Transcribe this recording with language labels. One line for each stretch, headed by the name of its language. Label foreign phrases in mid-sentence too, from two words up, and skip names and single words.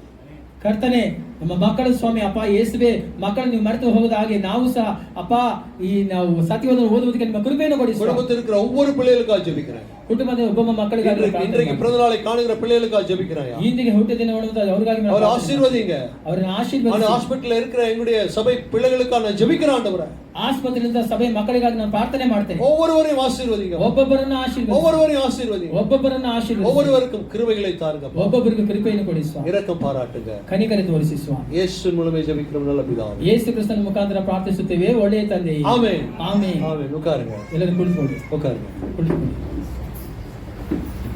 Kannada: ಕರ್ತನೆ, ನಮ್ಮ ಮಕ್ಕಳ ಸ್ವಾಮಿ ಅಪ್ಪ ಯೇಸುವೆ, ಮಕ್ಕಳನ್ನು ನೀವು ಮರೆತು ಹೋಗದ ಹಾಗೆ ನಾವು ಸಹ ಅಪ್ಪ ಈ ನಾವು ಸತ್ಯವನ್ನು ಓದುವುದಕ್ಕೆ ನಿಮ್ಮ ಕೃಪೆಯನ್ನು ಕೊಡಿ.
Tamil: குடும்பத்தில் இருக்கிற ஒவ்வொரு பிள்ளைகளுக்காக ஜெபிக்கிறேன்.
Kannada: ಕುಟುಂಬದ ಒಬ್ಬೊಬ್ಬ ಮಕ್ಕಳಿಗಾಗಿ
Tamil: இன்றைக்கு பிறந்த நாளை காணுகிற பிள்ளைகளுக்காக ஜெபிக்கிறேன்.
Kannada: ಇಂದಿಗೆ ಹುಟ್ಟಿದ ದಿನ ನೋಡುವಂತ ಅವರಿಗಾಗಿ
Tamil: அவர் ஆசீர்வதிங்க.
Kannada: ಅವರನ್ನು ಆಶೀರ್ವದಿಸಿ.
Tamil: ஹாஸ்பிடல்ல இருக்கிற எங்களுடைய சபை பிள்ளைகளுக்காக நான் ஜெபிக்கிறேன் ஆண்டவரே.
Kannada: ಆಸ್ಪತ್ರೆಯಿಂದ ಸಭೆ ಮಕ್ಕಳಿಗಾಗಿ ನಾನು ಪ್ರಾರ್ಥನೆ ಮಾಡ್ತೇನೆ.
Tamil: ஒவ்வொருவரையும் ஆசீர்வதிங்க.
Kannada: ಒಬ್ಬೊಬ್ಬರನ್ನು ಆಶೀರ್ವದಿಸಿ.
Tamil: ஒவ்வொருவரையும் ஆசீர்வதிங்க.
Kannada: ಒಬ್ಬೊಬ್ಬರನ್ನು ಆಶೀರ್ವದಿಸಿ.
Tamil: ஒவ்வொருவருக்கும் கிருபைகளை தாருங்க.
Kannada: ಒಬ್ಬೊಬ್ಬರಿಗೆ ಕೃಪೆಯನ್ನು ಕೊಡಿ ಸ್ವಾಮಿ.
Tamil: இரக்கம் பாராட்டுங்க.
Kannada: ಕನಿಕರ ತೋರಿಸಿ ಸ್ವಾಮಿ.
Tamil: இயேசுவின் மூலமே ஜெபிக்கிறோம் நல்ல பிதாவே.
Kannada: ಯೇಸು ಕ್ರಿಸ್ತನ ಮುಖಾಂತರ ಪ್ರಾರ್ಥಿಸುತ್ತೇವೆ ಒಳ್ಳೆಯ ತಂದೆಯೇ.
Tamil: ஆமென்.
Kannada: ಆಮೆನ್.
Tamil: ஆமென். உட்காருங்க.
Kannada: ಎಲ್ಲರೂ ಕುಳಿತುಕೊಳ್ಳಿ.
Tamil: உட்காருங்க.
Kannada: ಕುಳಿತುಕೊಳ್ಳಿ.